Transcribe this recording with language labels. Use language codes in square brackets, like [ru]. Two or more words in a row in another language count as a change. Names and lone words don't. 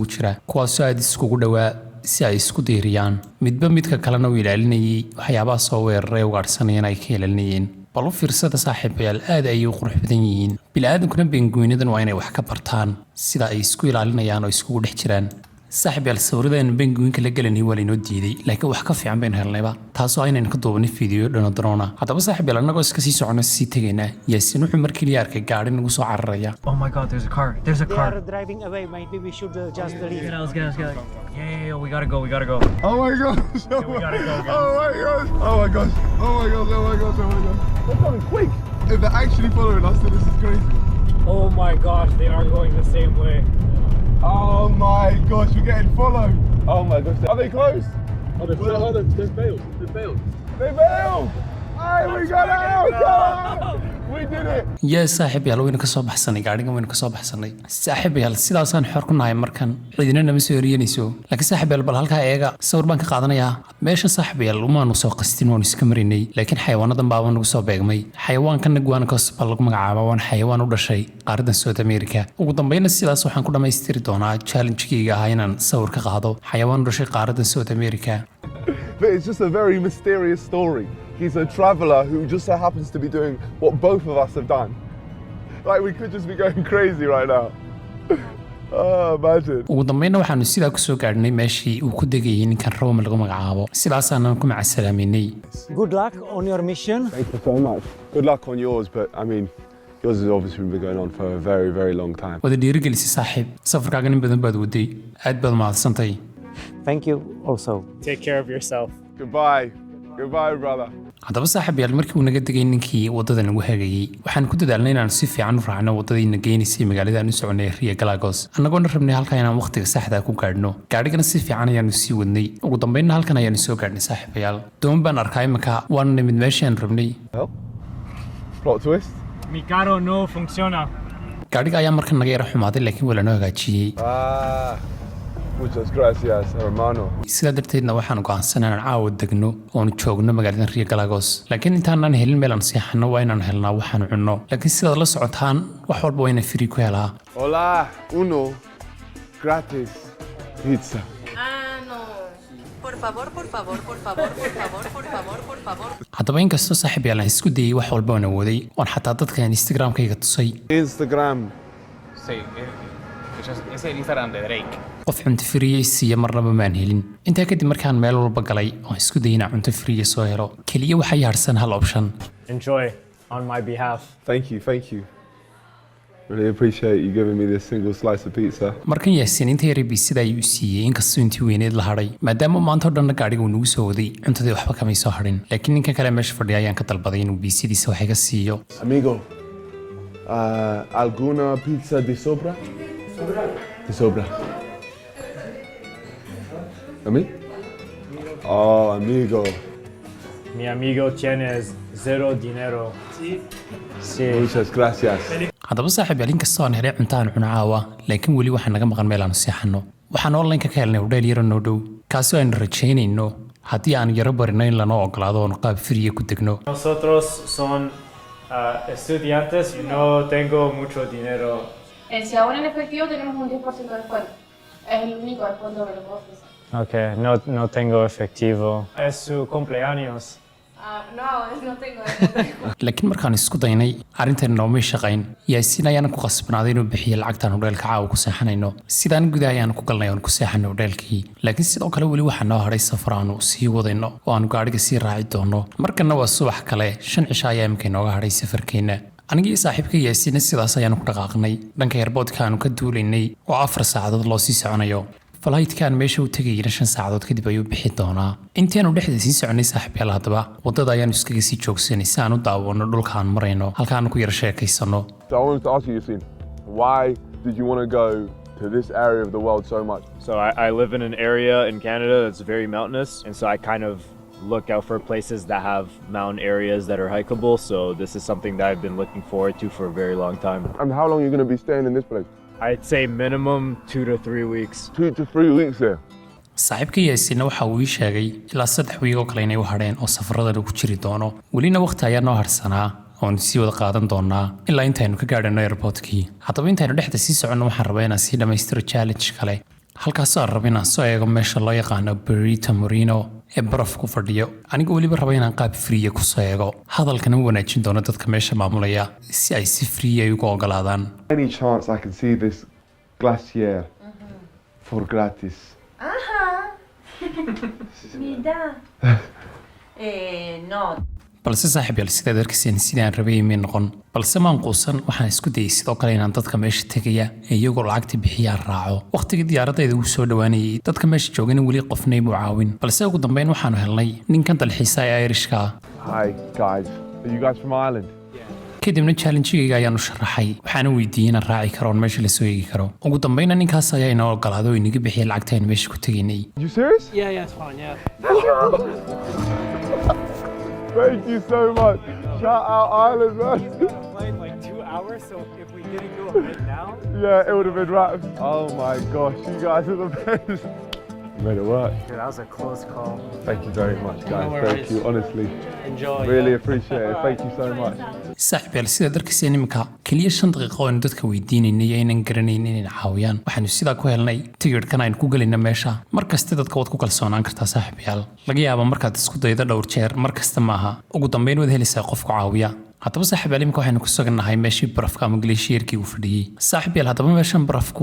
[so] jira kuwaasoo aad iskugu dhawaa si ay isku diiriyaan midba midka kalena uu ilaalinayay waxyaabaha soo weeraray ugaadhsanayeen ay ka ilaalinayeen bal u fiirsada saaxiibayaal aad ayay u qurux badan yihiin bilaaadankuna penguinadan waa inay wax ka bartaan sida ay isku ilaalinayaan oo iskugu dhex jiraan saaxiibayaal sawiradan penguinka la galanay waa laynoo diiday laakiin wax ka fiican baynu helnayba taasoo aynaynu ka duubnay fiideo dhanodroona haddaba saaxiibayaal annagoo iska sii socono sii tegaynaa yaasiin wuxuu markii la arkay gaadhi nagu soo cararaya [en] Oh my god, there's a car. There's a They car. are driving away. Maybe we should just leave. Let's get it. Yeah, we gotta go. Oh my gosh! we gotta go, guys. Oh my gosh! Oh my gosh! They're coming quick! If they're actually following us, then this is crazy. Oh my gosh, they are going the same way. Oh my gosh, we're getting followed! Oh my gosh, are they close? They're failed. They bailed! Hey, we got out! Come on! We did it! [so] yaa saaxiibayaal waynu ka soo baxsanay gaadhigan waynu ka soo baxsanay saaxiibayaal sidaasaan xor ku nahay markan cidina nama soo eriyanayso laakiin saaxiibayaal bal halkaa eega sawir baan ka qaadanayaa meeshan saaxiibayaal umaanu soo qastin waanu iska marinay laakiin xayawaanadan baaba nagu soo beegmay xayawaankan guanacos baa lagu magacaaba waan xayawaan u dhashay qaaradan South America ugu dambayna sidaas waxaan ku dhammaystiri doonaa challenge-kayga ahaa inaan sawir ka qaado xayawaan u dhashay qaaradan South America [en] But it's just a very mysterious story. He's a traveller who just so happens to be doing what both of us have done. Like, we could just be going crazy right now. Oh, imagine. [so] ugu dambayna waxaanu sidaa ku soo gaadhnay meeshii uu ku degayay ninkan Rome lagu magacaabo sidaasaanan ku macasalaaminay [en] Good luck on your mission. Thank you so much. Good luck on yours, but I mean, yours has obviously been going on for a very, very long time. [so] wada dhiirigelisay saaxiib safarkaagan in badan baad waday aad baad mahadsantahay [en] Thank you also. Take care of yourself. Goodbye, brother. [so] haddaba saaxiibayaal markii uu naga degay ninkii waddada nagu hagayay waxaan ku dadaalnay inaanu si fiican u raacno waddadiina geynaysay magaalada aan u soconay Rio Galagos annagoona rabnay halkaa inaan waqtiga saxda ku gaadhno gaadhigana si fiican ayaanu sii wadnay ugu dambaynna halkan ayaanu soo gaadhnay saaxiibayaal doon baan arkaa imanka waana nimid meeshii aan rabnay [en] Plot twist. [es] Mi carro no funciona. [so] gaadhiga ayaa markan naga yara xumaaday laakiin waa lanoo hagaajiyey [es] Muchas gracias, hermano. [so] sidaa darteedna waxaan go'aansanay inaan caawa degno oonu joogno magaalada Rio Galagos laakiin intaanaan helin meel aan seexano waa inaan helnaa waxaan cunno laakiin sidaad la socotaan wax walba waa inaan free ku helaa [es] Hola, uno gratis pizza. No. Por favor. [so] haddaba inkastoo saaxiibayaal aan isku dayay wax walba aan awooday waan xataa dadka Instagram-kayga tusay [es] Instagram. Es el Instagram de Drake. [so] qof cunto friye siiya marnaba maan helin intaa kadib markaan meel walba galay oo isku dayay inaan cunto friye soo helo keliya waxaa yaarsan hal option [en] Enjoy. on my behalf. Thank you, thank you. Really appreciate you giving me this single slice of pizza. [so] markan yaasiin inta yar biisida ayuu siiyey inkastoo intii weyneed la hadhay maadaama maanta oo dhanna gaadhiga uu nagu soo waday cuntadii waxba kamay soo hadhin laakiin ninkan kale meesha fadhiya ayaan ka dalbaday inuu biisidiisa wax iga siiyo. [es] Amigo, alguna pizza de sobra? De sobra. Ami? Oh, amigo. Mi amigo tienes zero dinero. Sí. Muchas gracias. [so] haddaba saaxiib yaal inkastoo aan helay cunto aan cuno caawa laakiin weli waxaa naga maqan meel aanu seexanno waxaan online-ka ka helnay hodheel yaro noo dhow kaasoo aynu rajaynayno haddii aan yaro barino in lanoo ogolaado oonu qaab firiya ku degno. [es] Nosotros son estudiantes y no tengo mucho dinero. Si ahora en efectivo tenemos un 10% de descuento. Es el único descuento que le puedo ofrecer. Okay, no tengo efectivo. Es su cumpleaños. No, no tengo descuento. [so] laakiin markaan isku daynay arrintan noomay shaqayn yaasiin ayaana ku qasbanaaday inuu bixiyo lacagtaan hodheelka caawa ku seexanayno sidaan gudaha ayaanu ku galnay oon ku seexanay hodheelkii laakiin sidoo kale weli waxaa noo hadhay safar aanu sii wadayno oo aanu gaadhiga sii raaci doono markanna waa subax kale 5 cisho ayaa imika inooga hadhay safarkeenna anigii saaxiibka yaasiinna sidaas ayaanu ku dhaqaaqnay dhanka airportka aanu ka duulaynay oo 4 saacadood loo sii soconayo falaydkaan meesha u tegayna 5 saacadood kadib ayuu bixi doonaa intaanu dhexda sii soconay saaxiibyaal haddaba waddada ayaanu iskaga sii joogsanay si aan u daawanno dhulka aan marayno halkaanu ku yar sheekaysano. [en] So I wanted to ask you, Yassine, why did you want to go to this area of the world so much? So I live in an area in Canada that's very mountainous, and so I kind of look out for places that have mountain areas that are hikeable. So this is something that I've been looking forward to for a very long time. And how long are you going to be staying in this place? I'd say minimum 2 to 3 weeks. 2 to 3 weeks there. [so] saaxiibka yaasiinna waxa uu ii sheegay ilaa 3 wiig oo kale inay u hadheen oo safaradana ku jiri doono welina waqti ayaa noo harsanaa oonu sii wada qaadan doonaa ilaa intaynu ka gaadhano airportkii haddaba intaynu dhexda sii soconno waxaan rabaa inaan sii dhammaystiro challenge kale halkaasoo aan raba inaan soo eego meesha loo yaqaano Perito Moreno ee baraf ku fadhiyo aniga weliba raba inaan qaab friya ku soo eego hadalkana u wanaajin doono dadka meesha maamulaya si ay si friya ugu ogolaadaan. [en] Any chance I can see this glacier for gratis? [es] Mira. No. [so] balse saaxiib yaal sidaad arkayseen sidaan rabay imay noqon balse maan quusan waxaan isku dayay sidoo kale inaan dadka meesha tegaya ee iyagoo lacagta bixiyaan raaco waqtigii diyaaradayda uu soo dhowaanayay dadka meesha joogana weli qofnay muu caawin balse ugu dambeyn waxaanu helnay ninkan dalxiisa ee Irishka. [en] Hi guys, are you guys from Ireland? [so] kadibna challenge-gayga ayaanu sharaxay waxaana weydiiyey inaan raaci karo oon meesha la soo eegi karo ugu dambayna ninkaas ayaa inoo ogolaaday oo inaga bixiyay lacagta aynu meesha ku tegaynay. [en] You serious? Yeah, it's fine, yeah. Thank you so much. Shout out Ireland, man. Played like 2 hours, so if we didn't go right now. Yeah, it would have been right. Oh my gosh, you guys are the best. You made it work. Dude, that was a close call. Thank you very much, guys. No Thank worries. you, honestly. Enjoy. Really appreciate it. Thank you so much. [so] saaxiib yaal sidaad arkayseen iminka keliya 5 daqiiqo aynu dadka weydiinaynay aynan garanayn inayna caawiyaan waxaanu sidaa ku helnay tigidhkan aynu ku gelayna meesha mar kasta dadka waad ku kalsoonaan kartaa saaxiib yaal laga yaaba markaad isku daydo dhowr jeer mar kasta maaha ugu dambeyn waad helaysaa qof ku caawiya haddaba saaxiib yaal iminka waxaynu ku sugannahay meeshii barafka ama glacier-kii uu fadhiyey saaxiib yaal haddaba meeshan barafku